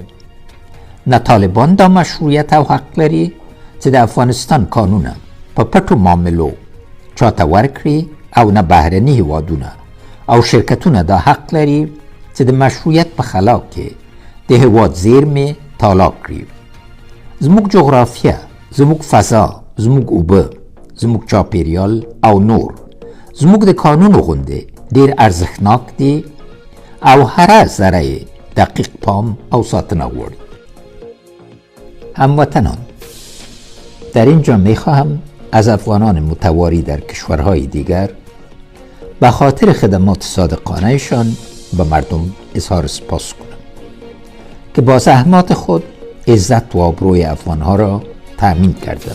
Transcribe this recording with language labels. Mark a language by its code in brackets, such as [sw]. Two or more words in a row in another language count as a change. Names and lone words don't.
[ps] نه طالبان دا مشروعیت او حق لري چې د افغانستان قانونه په پټو معاملو چاته ورکړي، او نه بهرني هیوادونه او شرکتونه دا حق لري چې د مشروعیت په خلا کې د هیواد زیرمې تالا کړي. زموږ جغرافیه، زموږ فضا، زموږ اوبه، زموږ چاپیریال او نور زموږ د قانونو غوندې ډېر ارزښتناک دي او هر ذره یې دقیق پام او ساتنه غواړي. [fa] هموطنان، در اینجا میخواهم از افغانان متواری در کشورهای دیگر به خاطر خدمات صادقانهشان به مردم اظهار سپاس کنم که با زحمات خود عزت و آبروی افغانها را تأمین کردند.